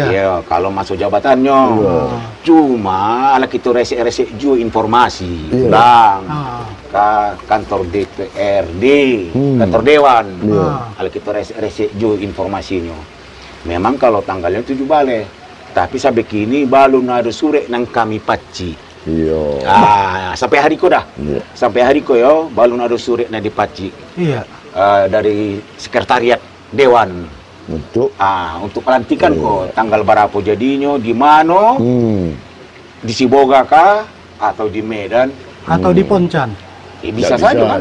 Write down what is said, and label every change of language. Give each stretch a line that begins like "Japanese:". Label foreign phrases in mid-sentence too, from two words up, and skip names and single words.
Indonesian: Iya, kalau masuk jabatannya. Cuma ala kita resek-resek juga informasi. Bang. Ke kantor DPRD, kantor Dewan. Kalau kita resek juga informasinya. Memang kalau tanggalnya 7 Bale. Tapi sampai kini belum ada surat nang kami paci. Sampai hari ko dah. Sampai hari ko yo belum ada surat nang dipaci. Iya. Dari sekretariat Dewan. Untuk pelantikan kok tanggal berapa jadinya, di mana? Di Siboga kah atau di Medan atau di Poncan? Bisa saja kan?